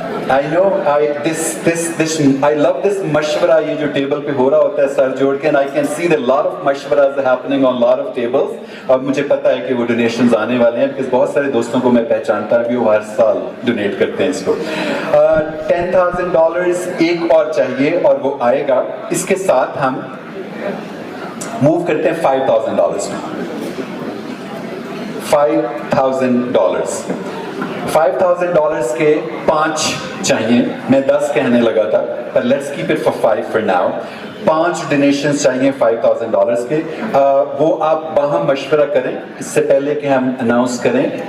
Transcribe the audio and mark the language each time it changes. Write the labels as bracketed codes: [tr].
[en] I know, I love this mashwara [hi] ये जो table पे हो रहा होता है सर जोड़ के, [en] and I can see that a lot of mashwaras are happening on a lot of tables. [hi] और मुझे पता है कि वो donations आने वाले हैं, because बहुत सारे दोस्तों को मैं पहचानता हूँ कि वो हर साल donate करते हैं इसको. $10,000 एक और चाहिए और वो आएगा. इसके साथ हम move करते हैं $5,000 में. $5,000. $5,000 के 5 चाहिए. मैं 10 कहने लगा था, [en] but let's keep it for 5 for now. [hi] 5 donations चाहिए $5,000 के. वो आप बाहम मशवरा करें इससे पहले कि हम announce करें.